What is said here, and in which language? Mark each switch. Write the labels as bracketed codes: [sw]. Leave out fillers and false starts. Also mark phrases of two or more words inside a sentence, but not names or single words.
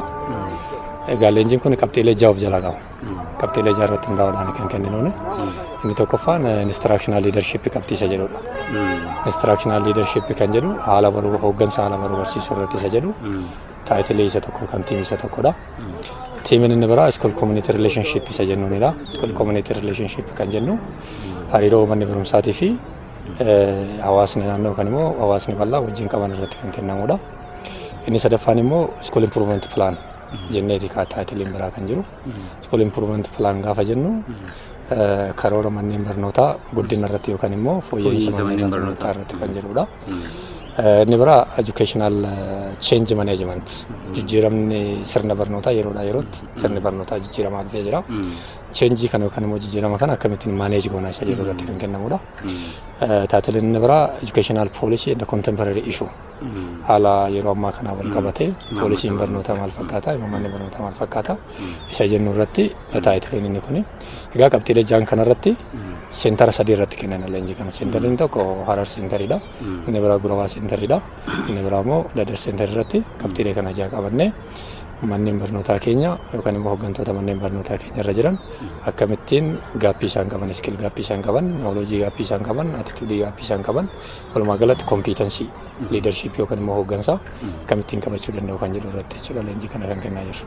[om] Egaa leenjiin kun qabxiilee 6 of jalaa qaba. Qabxiilee 6 irratti hundaa'uudhaan kan kenninuuni. Inni tokkoffaan [en] instructional leadership [om] qabxii isa jedhudha. [en] Instructional leadership [om] kan jedhu haala baruu hooggansa haala baruu barsiisuu irratti isa jedhu taayitilee isa tokko kan tiimii isa tokkodha. Tiimiin inni biraa [en] school community relationship [om] isa jennuunidha. [en] School community relationship [om] kan jennu hariiroo manni barumsaatii fi hawaasni naannoo kan immoo hawaasni bal'aa wajjin qaban irratti kan kennamudha. Inni sadaffaan immoo [en] school improvement plan [om] jenneeti taayitiliin biraa kan jiru. [en] School improvement plan [om] gaafa jennu karoora manneen barnootaa guddina irratti yookaan immoo fooyya'insa manneen barnootaa irratti kan jirudha. Inni biraa [en] educational change management [om] jijjiiramni sirna barnootaa yeroodhaa yerootti sirni barnootaa jijjiiramaa dhufee jira. Change kana yookaan immoo jijjiirama kana akkamittiin manage goonaa isa jedhu irratti kan kennamudha. Taatiliin inni biraa [en] educational policy and contemporary issue [om] haala yeroo ammaa kana wal qabatee poolisiin barnootaa maal fakkaata manni barnootaa maal fakkaata isa jennu irratti taatiliin inni kuni. Egaa qabxiilee 6 kanarratti seentara 3 irratti kennan leenjii kana. Seentarri tokko Harar seentaridha. Inni biraa Gurabaa seentaridha. Inni biraa immoo Dadar seentari irratti qabxiilee kana 6 qabannee manneen barnootaa keenya yookaan immoo hooggantoota manneen barnootaa keenya irra jiran akkamittiin gaappii isaan qaban, iskil gaappii isaan qaban, noolojii gaappii isaan qaban, attituudii gaappii isaan qaban, walumaa galatti [en] kompiitensii liidarshiip [om] yookaan immoo hooggansaa akkamittiin qabachuu danda'u kan jedhu irratti jechuudha leenjii kana kan kennaa jiru.